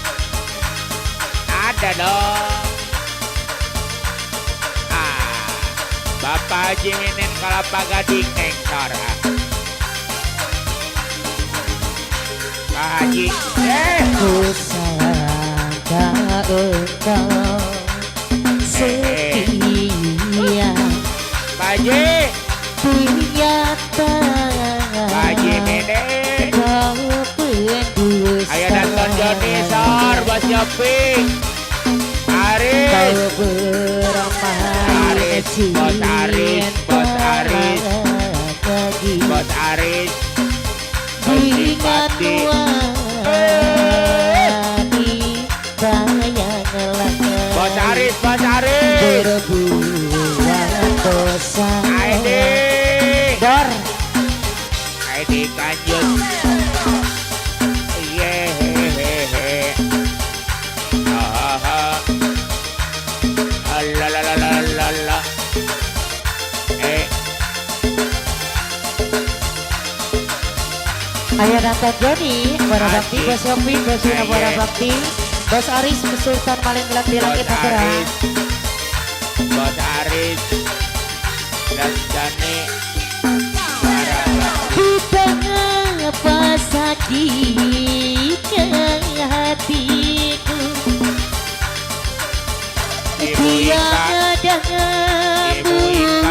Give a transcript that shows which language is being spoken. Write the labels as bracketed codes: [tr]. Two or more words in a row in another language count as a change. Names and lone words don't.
[id] Ada dong. Bapak Haji Menen, Kalapa Gading nengkor. Pak Haji, Ku sangka engkau setia. Pak Haji, Ternyata Pak Haji Menen. kau pendusta. Ayo datang Joni Sor, Bos Yopi. Kau Aris, bermain Bos Aris, Bos Aris. lagi Bos Aris. dengan Simpati. wanita yang Bos lalai Aris, Bos Aris. berbuat dosa. Aidi. Dor Aidi Kanjut. Yehehehe. Hahaha. Alalalalala. Ayah Nata Joni, Bora Bakti, Adik. Bos Yopi, Bos Wina Bora Aye. Bakti, Bos Aris, Sultan Malenglang di Langit Bos Hadura. Aris. Bos Aris. Dan Jani. Kita ngapa sakitnya hatiku, Ibu Ika. tiada Ibu Ika.